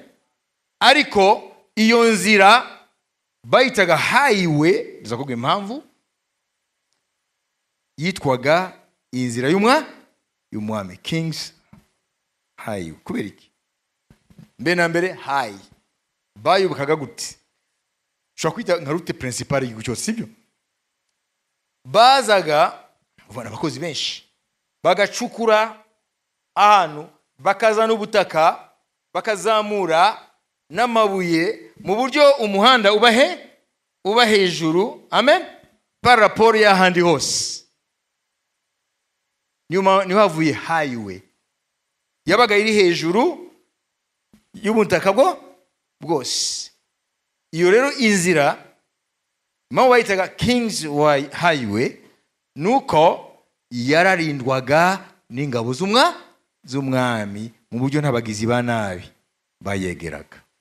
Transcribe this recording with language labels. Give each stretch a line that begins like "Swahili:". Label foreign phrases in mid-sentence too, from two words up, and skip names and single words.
Kinyarwanda: Ariko iyo nzira bayitaga highway, ndizakubwira impamvu. Yitwaga inzira y'umwami, King's Highway. Kubera iki? Mbe na mbere high bayubukaga gute? Ushobora kwita nka
French: route principale
Kinyarwanda: y'igihugu cyose, sibyo? Bazaga ubona abakozi benshi bagacukura ahantu, bakazana ubutaka, bakazamura n'amabuye mu buryo umuhanda uba hejuru. Amen.
French: Par rapport
Kinyarwanda: y'ahandi hose. Niyo havuye highway. Yabaga iri hejuru y'ubutaka bwose. Iyo rero inzira mpamvu bayitaga King's Highway nuko yararindwaga n'ingabo z'umwami mu buryo ntabagizi ba nabi bayegeraga.